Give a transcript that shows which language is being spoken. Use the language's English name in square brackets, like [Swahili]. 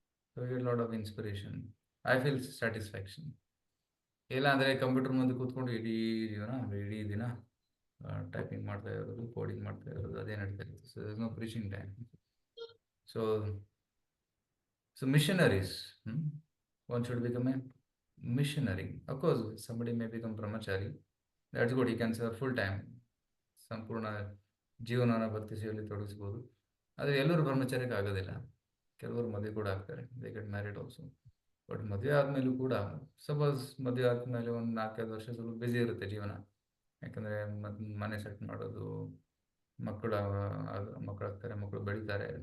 [English] So we get lot of inspiration. I feel satisfaction. [Kannada] ಇಲ್ಲ ಅಂದರೆ computer ಮುಂದೆ ಕೂತ್ಕೊಂಡು ಇಡೀ ದಿನ ಟೈಪಿಂಗ್ ಮಾಡ್ತಾ ಇರೋದು, ಕೋಡಿಂಗ್ ಮಾಡ್ತಾ ಇರೋದು, ಅದೇ ನಡೀತಾ ಇರುತ್ತೆ. [English] So no preaching time. So missionaries, one should become a missionary. Of course, somebody may become brahmachari. That's good, he can serve full time. [Kannada] ಸಂಪೂರ್ಣ ಜೀವನನ ಭಕ್ತಿ ಸೇವೆಯಲ್ಲಿ ತೊಡಗಿಸ್ಬೋದು. ಆದರೆ ಎಲ್ಲರೂ ಬ್ರಹ್ಮಚಾರ್ಯಕ್ಕೆ ಆಗೋದಿಲ್ಲ. ಕೆಲವರು ಮದುವೆ ಕೂಡ ಆಗ್ತಾರೆ, [English] They get married also. [Kannada] But ಮದುವೆ ಆದಮೇಲೂ ಕೂಡ ಸಪೋಸ್ ಮದುವೆ ಆದಮೇಲೆ ಒಂದು 4-5 ವರ್ಷ ಸ್ವಲ್ಪ ಬ್ಯುಸಿ ಇರುತ್ತೆ ಜೀವನ. ಯಾಕಂದರೆ ಮನೆ ಸೆಟ್ ಮಾಡೋದು, ಮಕ್ಕಳಾಗ್ತಾರೆ, ಮಕ್ಕಳು ಬೆಳೀತಾರೆ.